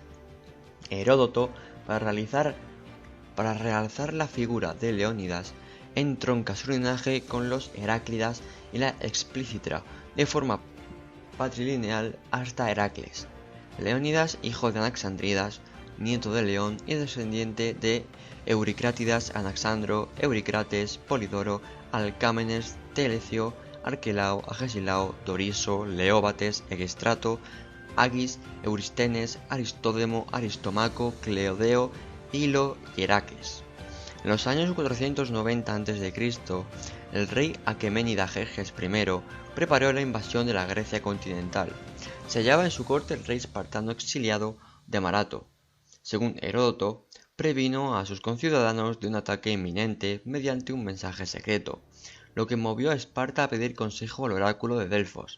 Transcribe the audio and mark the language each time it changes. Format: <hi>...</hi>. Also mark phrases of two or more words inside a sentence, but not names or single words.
<es>Heródoto, para realzar la figura de Leónidas, entronca su linaje con los Heráclidas y la explicita de forma patrilineal hasta Heracles. Leónidas, hijo de Anaxandridas, nieto de León y descendiente de Euricrátidas, Anaxandro, Euricrates, Polidoro, Alcámenes, Telecio, Arquelao, Agesilao, Doriso, Leóbates, Egestrato, Agis, Eurístenes, Aristódemo, Aristomaco, Cleodeo, Hilo y Heracles. En los años 490 a.C., el rey Aqueménida Jerjes I preparó la invasión de la Grecia continental. Se hallaba en su corte el rey espartano exiliado de Marato. Según Heródoto, previno a sus conciudadanos de un ataque inminente mediante un mensaje secreto, lo que movió a Esparta a pedir consejo al oráculo de Delfos.</es>